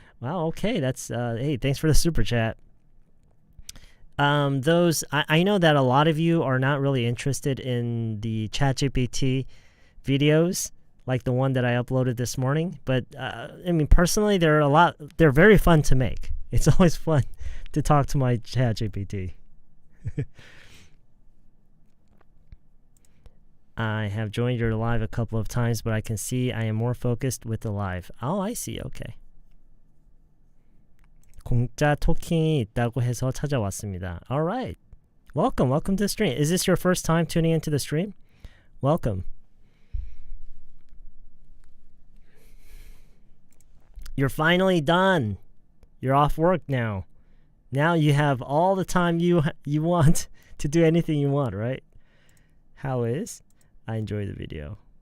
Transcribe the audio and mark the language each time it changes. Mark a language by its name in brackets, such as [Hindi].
[English] Wow, okay, that's hey, thanks for the super chat. I know that a lot of you are not really interested in the ChatGPT videos like the one that I uploaded this morning, but I mean personally they're very fun to make. It's always fun to talk to my ChatGPT. I have joined your live a couple of times, but I can see I am more focused with the live. Oh, I see. Okay. [Korean] 공짜 토킹이 있다고 해서 찾아왔습니다. [English] All right. Welcome to the stream. Is this your first time tuning into the stream? Welcome. You're finally done. You're off work now. Now you have all the time you want to do anything you want, right? How is? I enjoy the video.